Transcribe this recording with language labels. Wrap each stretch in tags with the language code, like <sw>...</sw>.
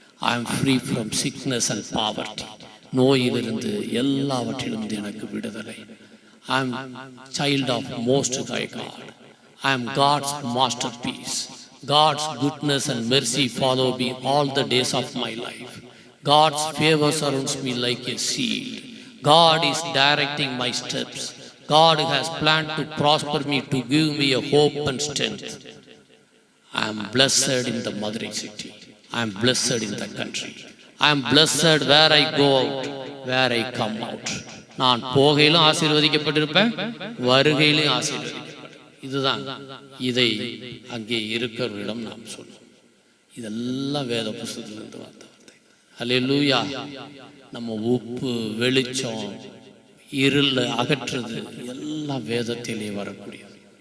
<en>I am free from sickness and poverty.</en> <ta>நோயிலிருந்து எல்லாவற்றிலும் எனக்கு விடுதலை.</ta> <en>I am child of most high God. I am God's masterpiece. God's goodness and mercy follow me all the days of my life. God's favour surrounds me like a shield. God is directing my steps. God has planned to prosper me, to give me a hope and strength. I am blessed in the mother city. I am blessed in the country. I am blessed where I go out, where I come out.</en> <ta>நான் போகையிலும் ஆசீர்வதிக்கப்பட்டிருப்பேன், வருகையிலும் ஆசீர்வதிக்கப்பட்டேன். இதுதான், இதை அங்கே இருக்கிறவரிடம் நாம் சொன்னோம். இதெல்லாம் வேத புஸ்தகத்திலிருந்து வந்த வார்த்தை. ஹல்லேலூயா. நம்ம உப்பு, வெளிச்சம், இருள அகற்றுறது எல்லாம் வேதத்திலே வரக்கூடியது.</ta>